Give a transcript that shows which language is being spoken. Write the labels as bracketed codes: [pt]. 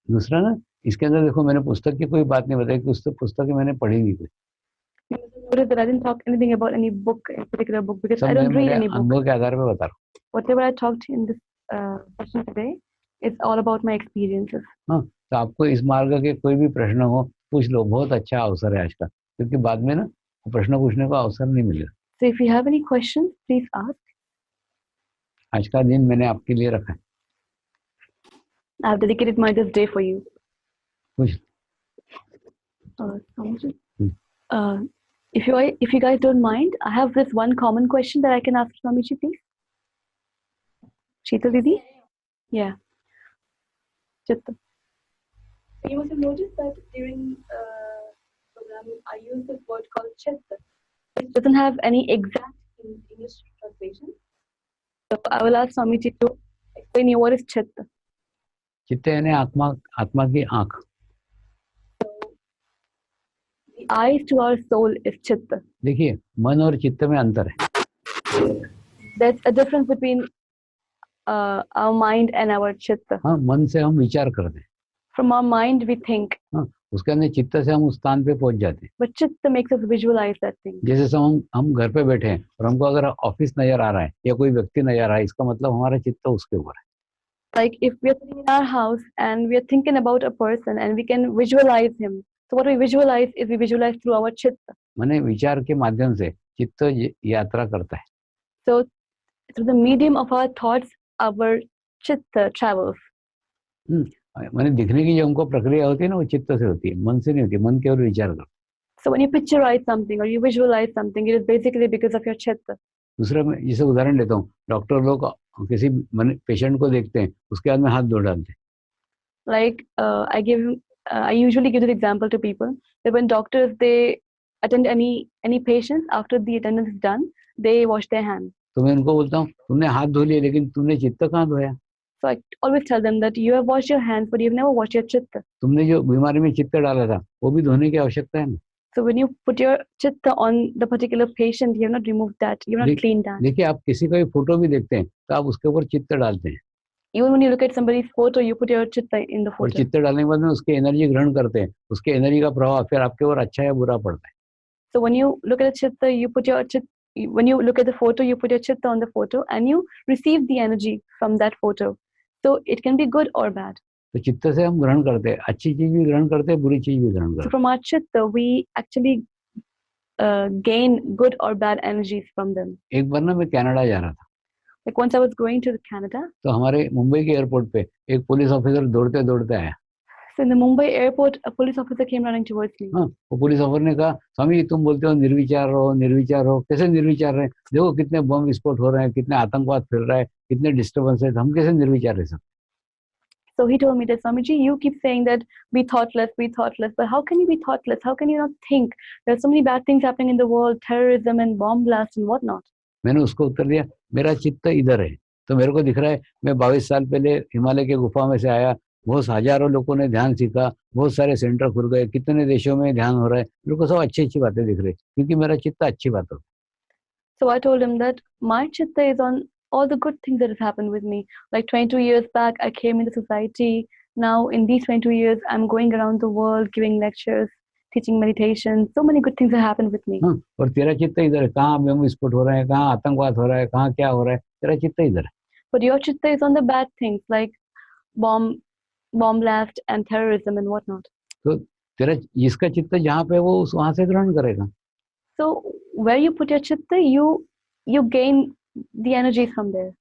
[hi] दूसरा ना, इसके अंदर देखो, मैंने पुस्तक की कोई बात नहीं बताई कि पुस्तक मैंने पढ़ी नहीं कोई. [en] You must notice that I didn't talk anything about any book, a particular book, because [hi] सब मैं [en] don't read [hi] मेरे [en] any book. [hi] अनुभव के आधार पे बता रहा हूँ. [en] Whatever I talked in this session today, it's all about my experiences. [hi] हाँ, तो आपको इस मार्ग के कोई भी प्रश्न हो पूछ लो, बहुत अच्छा अवसर है आज का, क्योंकि बाद में ना प्रश्न पूछने का अवसर नहीं मिलेगा. [en] So if you have any questions, please ask. [hi] आज का दिन मैंने आपके लिए रखा है. [en] I have dedicated this day for you. [hi] पूछ. [en] Swamiji, if you guys don't mind, I have this one common question that I can ask Swamiji, please. Sheetal Didi? Yeah. Chitta. You must have noticed that during program I use this word called Chitta. It doesn't have any exact English translation. So I will ask Swamiji to explain you what is Chitta. [hi] चित्त यानी आत्मा की आंख. [en] The eyes to our soul is Chitta. [hi] देखिए, मन और चित्त में अंतर है. [en] There's a difference between our mind and our Chitta. [hi] हाँ, मन से हम विचार करते हैं. [en] From our mind we think. [hi] हाँ, उसके अंदर चित्त से हम उस स्थान पे पहुंच जाते हैं. [en] But Chitta makes us visualize that thing. [hi] जैसे हम घर पे बैठे हैं और हमको अगर ऑफिस नजर आ रहा है या कोई व्यक्ति नजर आ रहा है, इसका मतलब हमारा चित्त उसके ऊपर है. [en] Like if we are sitting in our house and we are thinking about a person and we can visualize him. So what we visualize is we visualize through our Chitta. [hi] माने विचार के माध्यम से चित्त यात्रा करता है. [en] So through the medium of our thoughts, our Chitta travels. [hi] माने दिखने की जो हमको प्रक्रिया होती है ना, वो चित्त से होती है, मन से नहीं होती. मन केवल विचार करता है. [en] So when you picturize something or you visualize something, it is basically because of your Chitta. [hi] दूसरा मैं जैसे उदाहरण लेता हूँ, डॉक्टर लोग किसी पेशेंट को देखते हैं, उसके हाथ में हाथ धो डालते हैं. [en] Like I usually give the example to people that when doctors they attend any patients, after the attendance is done, they wash their hands. [hi] तो मैं उनको बोलता हूँ, तुमने हाथ धो लिए, लेकिन तुमने चित्त कहाँ धोया? [en] So I always tell them that you have washed your hands, but you've never washed your Chitta. [hi] तुमने जो बीमारी में चित्त डाला था, वो भी धोने की आवश्यकता है ना. [en] So when you put your Chitta on the particular patient, you have not removed that, you have not cleaned that. [hi] देखिए, आप किसी का भी फोटो भी देखते हैं तो आप उसके ऊपर चित्त डालते हैं. [en] Even when you look at somebody's photo, you put your Chitta in the [hi] और [en] photo. [hi] चित्त डालने के बाद में उसकी एनर्जी ग्रहण करते हैं, उसके एनर्जी का प्रभाव फिर आपके ऊपर अच्छा या बुरा पड़ता है. [en] So when you look at the Chitta, when you look at the photo, you put your Chitta on the photo and you receive the energy from that photo. So it can be good or bad. [hi] तो चित्त से हम ग्रहण करते हैं, अच्छी चीज भी ग्रहण करते हैं, बुरी चीज भी ग्रहण करते [en] So [hi] हैं. [en] from our Chitta, we actually gain good or bad energies from them. [hi] एक बार ना मैं कनाडा जा रहा था. [en] Like once I was going to Canada. [hi] तो हमारे मुंबई के एयरपोर्ट पे एक पुलिस ऑफिसर दौड़ते दौड़ते आया. [en] So in the Mumbai airport, a police officer came running towards me. [hi] हाँ, वो पुलिस ऑफिसर ने कहा, स्वामी तुम बोलते हो निर्विचार रहो, कैसे निर्विचार रहे? देखो कितने बम विस्फोट हो रहे हैं, कितने आतंकवाद फैल रहा है, कितने डिस्टर्बेंस है, हम कैसे निर्विचार रह सकते? [en] So he told me that, Swamiji, you keep saying that be thoughtless, but how can you be thoughtless? How can you not think? There are so many bad things happening in the world, terrorism and bomb blasts and whatnot. [hi] मैंने उसको उत्तर दिया, मेरा चित्त इधर है, तो मेरे को दिख रहा है मैं 22 साल पहले हिमालय के गुफा में से आया, बहुत हजारों लोगों ने ध्यान सीखा, बहुत सारे सेंटर खुल गए, कितने देशों में ध्यान हो रहा है, मेरे को सब अच्छी बातें दिख रही, क्योंकि मेरा चित्त अच्छी बातों. [en] So I told him that my Chitta is on all the good things that have happened with me. Like 22 years back, I came into society. Now in these 22 years, I'm going around the world giving lectures, teaching meditation. So many good things have happened with me. [hi] हाँ, और तेरा चित्त इधर है, कहाँ बम विस्फोट हो रहा है, कहाँ आतंकवाद हो रहा है, कहाँ क्या हो रहा है, तेरा चित्त इधर है. [en] But your Chitta is on the bad things like bomb blast and terrorism and whatnot. [hi] तो तेरा जिसका चित्त जहाँ पे वो वहां से ग्रहण करेगा. [en] So where you put your Chitta, you gain the energy from there.